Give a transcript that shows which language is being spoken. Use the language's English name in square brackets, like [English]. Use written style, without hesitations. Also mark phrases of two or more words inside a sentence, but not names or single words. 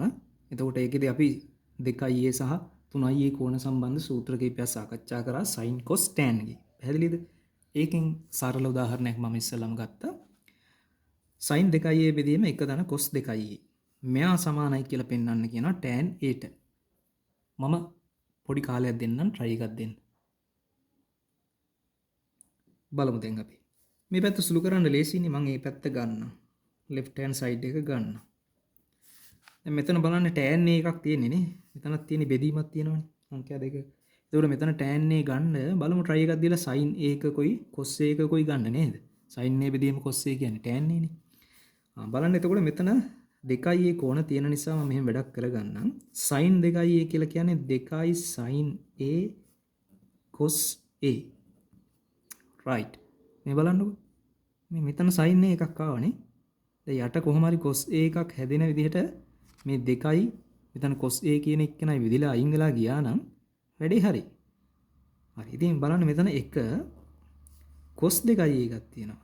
[Sinhala] එතකොට ඒකෙදී අපි 2a සහ 3a කෝණ සම්බන්ධ සූත්‍ර කිහිපයක් සාකච්ඡා කරා sin cos tan ගේ. පැහැදිලිද? ඒකෙන් සරල උදාහරණයක් මම ඉස්සෙල්ලාම ගත්තා. sin 2a බෙදීම 1 ධන cos 2a. මෙයා සමානයි කියලා පෙන්වන්න කියනවා tan a ට. මම පොඩි කාලයක් දෙන්නම් try එකක් දෙන්න. බලමු දැන් අපි. මේ පැත්ත සුළු කරන්න ලේසියිනේ. මම මේ පැත්ත ගන්නම්. [English] left hand side [Sinhala] එක ගන්න. දැන් මෙතන බලන්න tan a එකක් තියෙන්නේ නේ. මෙතනත් තියෙන බෙදීමක් තියෙනවනේ. සංඛ්‍යා දෙක. ඒකෝර මෙතන tan a ගන්න බලමු try එකක් දීලා sin a එකකුයි cos a එකකුයි ගන්න නේද? sin a බෙදීම cos a කියන්නේ tan a නේ. බලන්න එතකොට මෙතන 2a කෝණ තියෙන නිසා මම මෙහෙම වැඩක් කරගන්නම්. sin 2a කියලා කියන්නේ 2 sin a cos a. right. මේ බලන්නකො. මේ මෙතන sin a එකක් ආවනේ. දැන් යට කොහොම හරි cos a එකක් හැදෙන විදිහට මේ 2යි මෙතන cos a කියන එක නයි විදිලා අයින් වෙලා ගියා නම් වැඩේ හරි. හරි. ඉතින් බලන්න මෙතන 1 cos 2යි එකක් තියෙනවා.